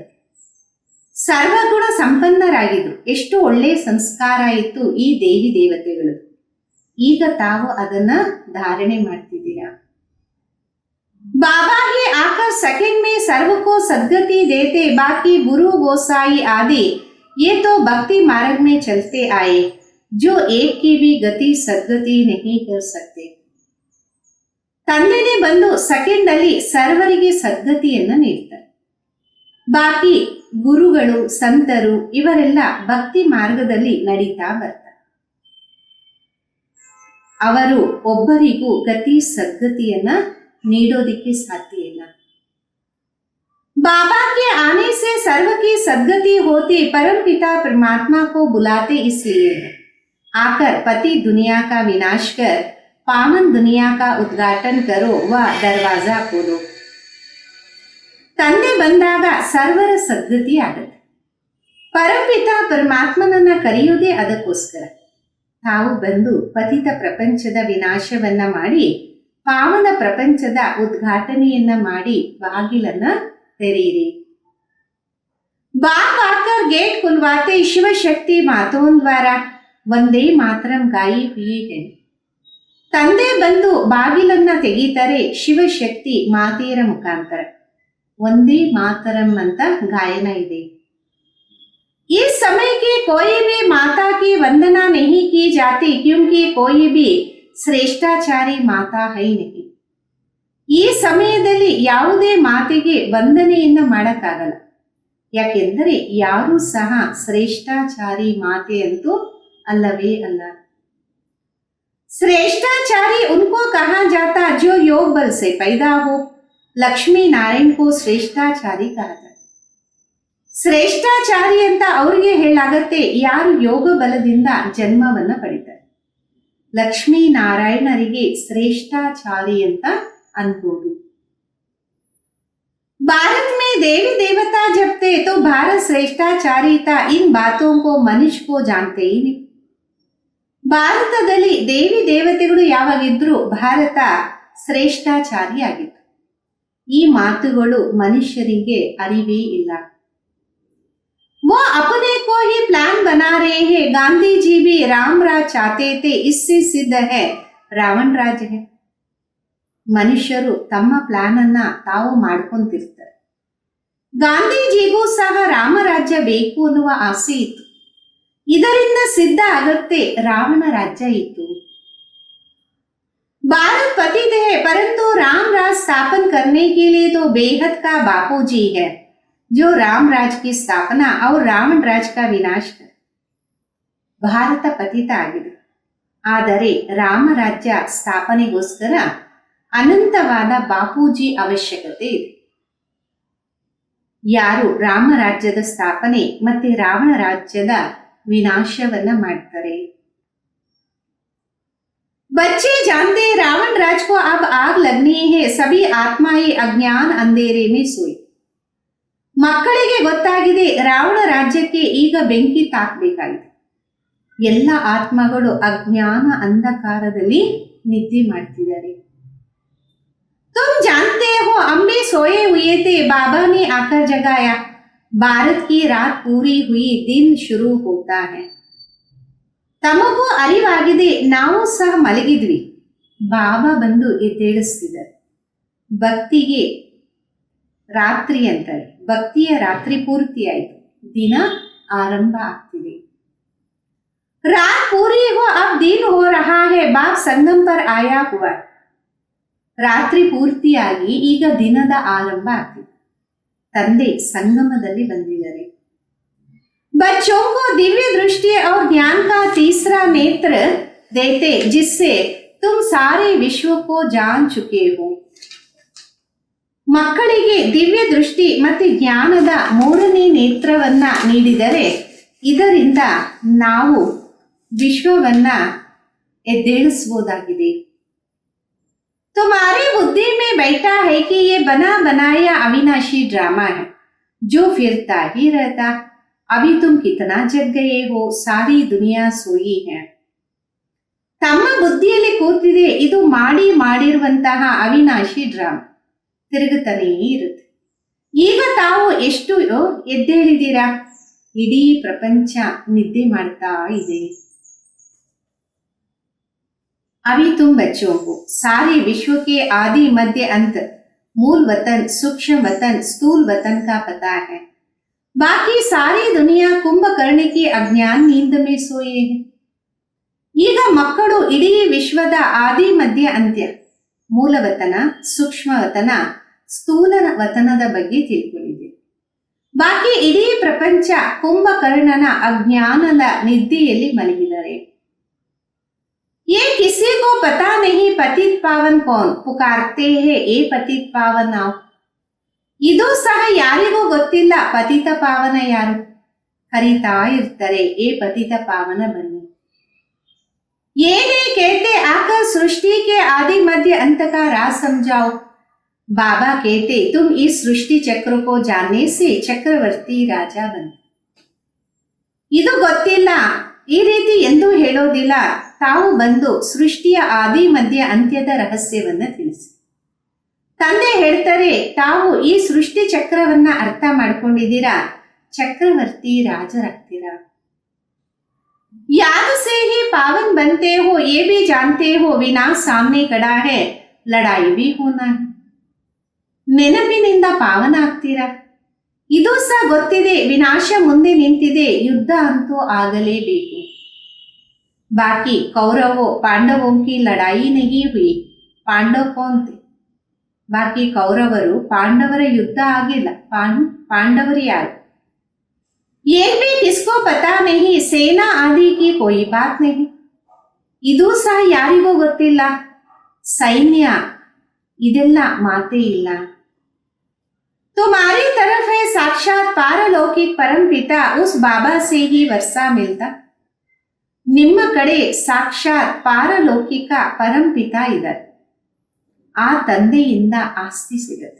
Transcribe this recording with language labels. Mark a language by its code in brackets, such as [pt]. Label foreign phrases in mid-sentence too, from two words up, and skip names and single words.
[kn] ಸರ್ವಗುಣ ಸಂಪನ್ನರಾಗಿದ್ರು, ಎಷ್ಟು ಒಳ್ಳೆಯ ಸಂಸ್ಕಾರ ಇತ್ತು ಈ ದೇವಿ ದೇವತೆಗಳು. ಈಗ ತಾವು ಅದನ್ನ ಧಾರಣೆ ಮಾಡ್ತಿದ್ದೀರಾ. [hi] बाबा ही आकर सेकंड में सर्व को सद्गति देते. बाकी गुरु गोसाई आदि ये तो भक्ति मार्ग में चलते आए जो एक की भी गति सद्गति नहीं कर सकते. [kn] ತಂದೆನೇ ಬಂದು ಸೆಕೆಂಡ್ ಅಲ್ಲಿ ಸರ್ವರಿಗೆ ಸದ್ಗತಿಯನ್ನ ನೀಡ್ತಾರೆ. ಬಾಕಿ ಗುರುಗಳು ಸಂತರು ಇವರೆಲ್ಲ ಭಕ್ತಿ ಮಾರ್ಗದಲ್ಲಿ ನಡೀತಾ ಬರ್ತಾರೆ. ಅವರು ಒಬ್ಬರಿಗೂ ಗತಿ ಸದ್ಗತಿಯನ್ನ ನೀಡೋದಿಕ್ಕೆ ಸಾಧ್ಯ ಇಲ್ಲ. [hi] बाबा के आने से सर्व की सद्गति होती. परम पिता परमात्मा को बुलाते इसलिए है. आकर पति दुनिया का विनाश कर पावन दुनिया का उद्घाटन करो व दरवाजा खोलो. [kn] ತಂದೆ ಬಂದಾಗ ಸರ್ವರ ಸದ್ಗತಿ ಆಗುತ್ತೆ. ಪರಮಪಿತ ಪರಮಾತ್ಮನನ್ನ ಕರೆಯುವುದೇ ಅದಕ್ಕೋಸ್ಕರ. ತಾವು ಬಂದು ಪತಿತ ಪ್ರಪಂಚದ ವಿನಾಶವನ್ನ ಮಾಡಿ ಪಾವನ ಪ್ರಪಂಚದ ಉದ್ಘಾಟನೆಯನ್ನ ಮಾಡಿ ಬಾಗಿಲನ್ನ ತೆರೆಯಿರಿ. [hi] बाप आकर गेट खुलवाते. शिव शक्ति माताओं द्वारा वंदे मातरम गाई हुई है. [kn] ತಂದೆ ಬಂದು ಬಾಗಿಲನ್ನ ತೆಗೀತಾರೆ ಶಿವಶಕ್ತಿ ಮಾತೆಯರ ಮುಖಾಂತರ. ಒಂದೇ ಮಾತರಂ ಅಂತ ಗಾಯನ ಇದೆ. [hi] इस समय की कोई भी माता की वंदना नहीं की जाती क्योंकि कोई भी श्रेष्ठाचारी माता है नहीं. [kn] ಈ ಸಮಯದಲ್ಲಿ ಯಾವುದೇ ಮಾತೆಗೆ ವಂದನೆಯನ್ನ ಮಾಡಕ್ಕಾಗಲ್ಲ. ಯಾಕೆಂದರೆ ಯಾರೂ ಸಹ ಶ್ರೇಷ್ಠಾಚಾರಿ ಮಾತೆ ಅಂತೂ ಅಲ್ಲವೇ ಅಲ್ಲ. [hi] श्रेष्ठाचारी उनको कहा जाता जो योग बल से पैदा हो. लक्ष्मी नारायण को श्रेष्ठाचारी ಕहा जाता. [kn] ಶ್ರೇಷ್ಠಾಚಾರಿ ಅಂತ ಅವರಿಗೆ ಹೇಳಾಗತ್ತೆ ಯಾರು ಯೋಗ ಬಲದಿಂದ ಜನ್ಮವನ್ನ ಪಡಿತಾರೆ. ಲಕ್ಷ್ಮೀ ನಾರಾಯಣರಿಗೆ ಶ್ರೇಷ್ಠಾಚಾರಿ ಅಂತ ಅನ್ಬೋದು. [hi] भारत में देवी देवता जब थे तो भारत श्रेष्ठाचारी था. इन बातों को मनुष्य को जानते ही नहीं. [kn] ಭಾರತದಲ್ಲಿ ದೇವಿ ದೇವತೆಗಳು ಯಾವಾಗಿದ್ರು ಭಾರತ ಶ್ರೇಷ್ಠಾಚಾರಿ ಆಗಿತ್ತು. ಈ ಮಾತುಗಳು ಮನುಷ್ಯರಿಗೆ ಅರಿವೇ ಇಲ್ಲ. [hi] वो अपने को ही प्लान बना रहे हैं. गांधी जी भी राम राज चाहते थे, इससे सिद्ध है रावण राज्य है. [kn] ಮನುಷ್ಯರು ತಮ್ಮ ಪ್ಲಾನ್ ಅನ್ನ ತಾವು ಮಾಡ್ಕೊಂತಿರ್ತಾರೆ. ಗಾಂಧೀಜಿಗೂ ಸಹ ರಾಮರಾಜ್ಯ ಬೇಕು ಅನ್ನುವ ಆಸೆ ಇತ್ತು. ಇದರಿಂದ ಸಿದ್ಧ ಆಗತ್ತೆ ರಾವಣ ರಾಜ್ಯ ಇತ್ತು. [hi] भारत पतित है परंतु राम राज स्थापन करने के लिए तो बेहद का बापू जी है जो राम राज की स्थापना और रावण राज का विनाश कर. [kn] ಭಾರತ ಪತಿತ ಆಗಿದೆ, ಆದರೆ ರಾಮರಾಜ್ಯ ಸ್ಥಾಪನೆಗೋಸ್ಕರ ಅನಂತವಾದ ಬಾಪೂಜಿ ಅವಶ್ಯಕತೆ ಇದೆ. ಯಾರು ರಾಮರಾಜ್ಯದ ಸ್ಥಾಪನೆ ಮತ್ತೆ ರಾವಣ ರಾಜ್ಯದ ವಿನಾಶವನ್ನ ಮಾಡ್ತಾರೆ. [hi] बच्चे जानते रावण राज को अब आग लगनी है. सभी आत्माएं अज्ञान अंधेरे में सोई. [kn] ಮಕ್ಕಳಿಗೆ ಗೊತ್ತಾಗಿದೆ ರಾವಣ ರಾಜ್ಯಕ್ಕೆ ಈಗ ಬೆಂಕಿ ತಾಕಬೇಕಾಗಿದೆ. ಎಲ್ಲ ಆತ್ಮಗಳು ಅಜ್ಞಾನ ಅಂಧಕಾರದಲ್ಲಿ ನಿದ್ದೆ ಮಾಡ್ತಿದ್ದಾರೆ. [hi] तुम जानते हो अम्बे सोए हुए थे, बाबा ने आकर जगाया. भारत की रात पूरी हुई, दिन शुरू होता है. [kn] ತಮಗೂ ಅರಿವಾಗಿದೆ ನಾವು ಸಹ ಮಲಗಿದ್ವಿ, ಬಾಬಾ ಬಂದು ಎದ್ದೇಳಿಸ್ತಿದ್ದಾರೆ. ಭಕ್ತಿಗೆ ರಾತ್ರಿ ಅಂತಾರೆ, ಭಕ್ತಿಯ ರಾತ್ರಿ ಪೂರ್ತಿ ಆಯ್ತು, ದಿನ ಆರಂಭ ಆಗ್ತಿದೆ. [hi] रात पूरी हो अब दिन हो रहा है. बाप संगम पर आया हुआ. [kn] ರಾತ್ರಿ ಪೂರ್ತಿಯಾಗಿ ಈಗ ದಿನದ ಆರಂಭ ಆಗ್ತಿದೆ. ತಂದೆ ಸಂಗಮದಲ್ಲಿ ಬಂದಿದ್ದಾರೆ. [hi] बच्चों को दिव्य दृष्टि और ज्ञान का तीसरा नेत्र देते जिससे तुम सारे विश्व को जान चुके हो. [kn] ಮಕ್ಕಳಿಗೆ ದಿವ್ಯ ದೃಷ್ಟಿ ಮತ್ತು ಜ್ಞಾನದ ಮೂರನೇ ನೇತ್ರವನ್ನ ನೀಡಿದರೆ ಇದರಿಂದ ನಾವು ವಿಶ್ವವನ್ನ ಎದ್ದೇಳಿಸಬಹುದಾಗಿದೆ. [hi] तुम्हारी बुद्धि में बैठा है कि ये बना बनाया अविनाशी ड्रामा है जो फिरता ही रहता. अभी तुम कितना जग गए हो, सारी दुनिया सोई है. [kn] ತಮ್ಮ ಬುದ್ಧಿಯಲ್ಲಿ ಕೂತಿದೆ, ಇದು ಮಾಡಿರುವಂತಹ ಅವಿನಾಶಿ ಡ್ರಾಮಾ ತಿರುಗುತ್ತಾನೇ ಇರುತ್ತೆ. ಈಗ ತಾವು ಎಷ್ಟು ಎದ್ದೇಳಿದ್ದೀರಾ? ಇಡೀ ಪ್ರಪಂಚ ನಿದ್ದೆ ಮಾಡ್ತಾ ಇದೆ. [hi] अभी तुम बच्चों को सारे विश्व के आदि मध्य अंत, मूल वतन, सूक्ष्म वतन, स्थूल वतन का पता है. बाकी सारी दुनिया कुंभकर्ण की अज्ञान नींद में सोए है. [kn] ಈಗ ಮಕ್ಕಳು ಇಡೀ ವಿಶ್ವದ ಆದಿ ಮಧ್ಯ ಅಂತ್ಯ, ಮೂಲವತನ, ಸೂಕ್ಷ್ಮವತನ, ಸ್ಥೂಲ ವತನದ ಬಗ್ಗೆ ತಿಳ್ಕೊಂಡಿದೆ. ಬಾಕಿ ಇಡೀ ಪ್ರಪಂಚ ಕುಂಭಕರ್ಣನ ಅಜ್ಞಾನದ ನಿದ್ದೆಯಲ್ಲಿ ಮಲಗಿದ್ದಾರೆ. [hi] ये किसी को पता नहीं पतित पावन कौन, पुकारते हैं ए पतित पावन आओ. [kn] ಇದು ಸಹ ಯಾರಿಗೂ ಗೊತ್ತಿಲ್ಲ ಪತಿತ ಪಾವನ ಯಾರು. ಕರೀತಾ ಇರ್ತಾರೆ, ಏ ಪತಿತ ಪಾವನ ಬನ್ನಿ. [hi] ये नहीं कहते आकर सृष्टि के आदि मध्य अंत का राज समझाओ. बाबा कहते तुम इस सृष्टि चक्र को जानने से चक्रवर्ती राजा बन. [kn] ಇದು ಗೊತ್ತಿಲ್ಲ, ಈ ರೀತಿ ಎಂದೂ ಹೇಳೋದಿಲ್ಲ. ತಾವು ಬಂದು ಸೃಷ್ಟಿಯ ಆದಿ ಮಧ್ಯ ಅಂತ್ಯದ ರಹಸ್ಯವನ್ನ ತಿಳಿಸಿ. ತಂದೆ ಹೇಳ್ತಾರೆ, ತಾವು ಈ ಸೃಷ್ಟಿ ಚಕ್ರವನ್ನ ಅರ್ಥ ಮಾಡ್ಕೊಂಡಿದ್ದೀರಾ, ಚಕ್ರವರ್ತಿ ರಾಜರಾಗ್ತೀರಾ. [hi] याद से ही पावन बनते हो, ये भी जानते हो विनाश सामने खड़ा है, लड़ाई भी होना है. [kn] ನೆನಪಿನಿಂದ ಪಾವನ ಆಗ್ತೀರಾ, ಇದು ಸಹ ಗೊತ್ತಿದೆ ವಿನಾಶ ಮುಂದೆ ನಿಂತಿದೆ, ಯುದ್ಧ ಅಂತೂ ಆಗಲೇಬೇಕು. [hi] बाकी कौरवों पांडवों की लड़ाई नहीं हुई, पांडव कौन थे? [kn] ಬಾಕಿ ಕೌರವರು ಪಾಂಡವರ ಯುದ್ಧ ಆಗಿಲ್ಲ, ಪಾಂಡವರು ಯಾರು? [hi] ये भी किसको पता नहीं, सेना आदि की कोई बात नहीं. [kn] ಇದು ಸಹ ಯಾರಿಗೂ ಗೊತ್ತಿಲ್ಲ, ಸೈನ್ಯ ಇದೆಲ್ಲ ಮಾತೇ ಇಲ್ಲ. [hi] तुम्हारी तरफ है साक्षात पारलौकिक परमपिता, उस बाबा से ही वर्षा मिलता. [kn] ನಿಮ್ಮ ಕಡೆ ಸಾಕ್ಷಾತ್ ಪಾರಲೌಕಿಕ ಪರಂಪಿತ ಇದ್ದಾರೆ, ಆ ತಂದೆಯಿಂದ ಆಸ್ತಿ ಸಿಗತ್ತೆ.